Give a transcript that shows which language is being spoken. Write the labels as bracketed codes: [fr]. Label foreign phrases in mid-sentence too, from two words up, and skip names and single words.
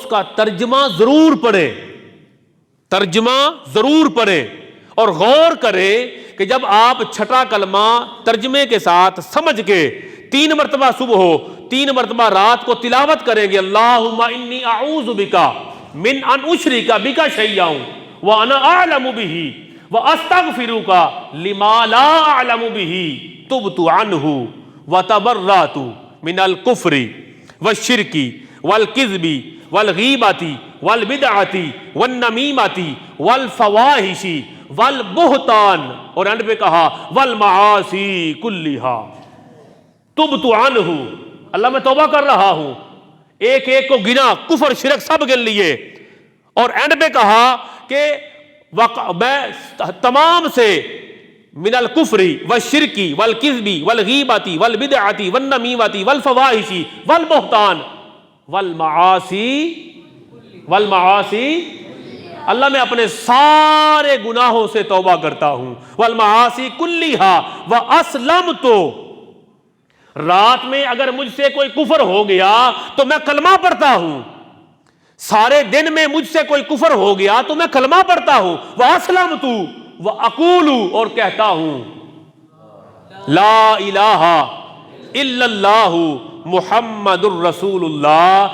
[ur] کا ترجمہ ضرور پڑھیں، ترجمہ ضرور پڑھیں، اور غور کریں کہ جب آپ چھٹا کلمہ ترجمے کے ساتھ سمجھ کے 3 مرتبہ صبح ہو 3 مرتبہ رات کو تلاوت کریں گے، [ar] اللہم انی اعوذ بکا من ان اشرک بک شیئا وانا اعلم بہ واستغفرک لما لا اعلم بہ تبت عنہ وتبرأت من الکفر والشرک والکذب والغیبۃ والبدعۃ والنمیمۃ والفواحش والبہتان، [ur] اور اینڈ پہ کہا [ar] والمعاصی کلھا تبت عنہ، [ur] اللہ میں توبہ کر رہا ہوں، ایک ایک کو گنا، کفر شرک سب گن لیے، اور اینڈ پہ کہا کہ میں تمام سے [ar] من الکفر والشرک والکذب والغیبۃ والبدعۃ والنمیمۃ والفواحش والبہتان والمعاصی، [ur] اللہ میں اپنے سارے گناہوں سے توبہ کرتا ہوں، [ar] والمعاصی کلھا واسلمت، [ur] رات میں اگر مجھ سے کوئی کفر ہو گیا تو میں کلمہ پڑھتا ہوں، سارے دن میں مجھ سے کوئی کفر ہو گیا تو میں کلمہ پڑھتا ہوں، [ar] واسلمت واقول، [ur] اور کہتا ہوں [ar] لا الہ الا اللہ محمد الرسول اللہ۔